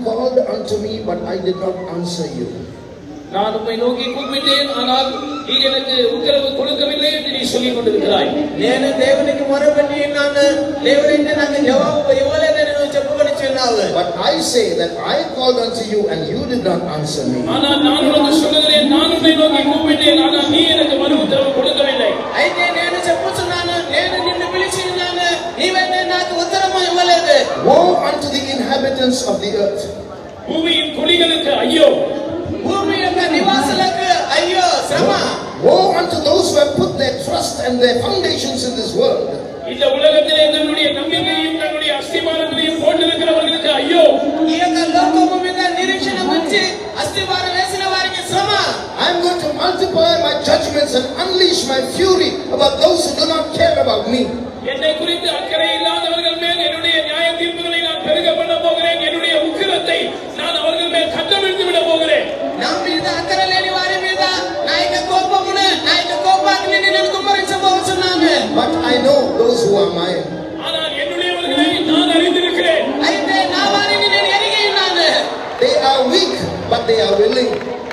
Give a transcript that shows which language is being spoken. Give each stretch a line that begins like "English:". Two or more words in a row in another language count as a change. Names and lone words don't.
English: called unto me, but I did not answer you.
Tamil: நான் உம்மை நோக்கி கூப்பிட்டேன், ஆனால் நீர் எனக்கு உத்தரவு கொடுக்கவில்லை என்று நீ சொல்லிக் கொண்டிருக்கிறாய்.
Telugu: నేను దేవునికి మొరపెట్టి ఉన్నాను, దేవుడైతే నాకు జవాబు ఇవ్వలేదని నువ్వు చెప్పుకొనిచున్నావు.
English: But I say that I called unto you and you did not answer me.
Tamil: ஆனால் நான் உனக்கு சொல்லுகிறேன், நான் உம்மை நோக்கி கூப்பிட்டேன், ஆனால் நீ எனக்கு மறு உத்தரவு கொடுக்கவில்லை.
Telugu: అయితే నేను చెప్పుచున్నాను, నేను నిన్ను పిలిచి ఉన్నాను, నీవైతే నాకు ఉత్తరము ఇవ్వలేదు.
English: Woe unto the inhabitants of the earth.
Tamil: பூமியின் குடிகளுக்கு ஐயோ,
Telugu: భూమి యొక్క నివాసులకు అయ్యో శ్రమ.
English: Woe unto those who have put their trust and their foundations in this world.
Tamil: இந்த உலகத்திலே தன்னுடைய நம்பிக்கையும் தன்னுடைய அஸ்திவாரங்களையும் போட்டிருக்கிறவர்களுக்கு ஐயோ.
Telugu: ఈ యొక్క లోకము మీద నిరీక్షణ ఉంచి అస్తివారం వేసిన వారికి శ్రమ.
English: I am going to multiply my judgments and unleash my fury about those who do not care about me.
Tamil: என்னை குறித்து அக்கறை இல்லாதவர்கள் மேல் என்னுடைய நியாய தீர்ப்புகளை நான் பெருக பண்ண போகிறேன். என்னுடைய உக்கிரத்தை நான் அவர்கள் மேல் கட்டவிழ்த்து விட போகிறேன்.
Telugu: నా మీద అక్కర లేని వారి మీద నా యొక్క కోపమును, నా యొక్క కోపాగ్ని నేను కుమ్మరించబోతున్నాను.
English: But I know those who are mine.
Tamil: ஆனால் என்னுடையவர்களை நான் அறிந்திருக்கிறேன்.
Telugu: అయితే నా వారిని నేను ఎరిగి ఉన్నాను.
English: They are weak, but they are willing.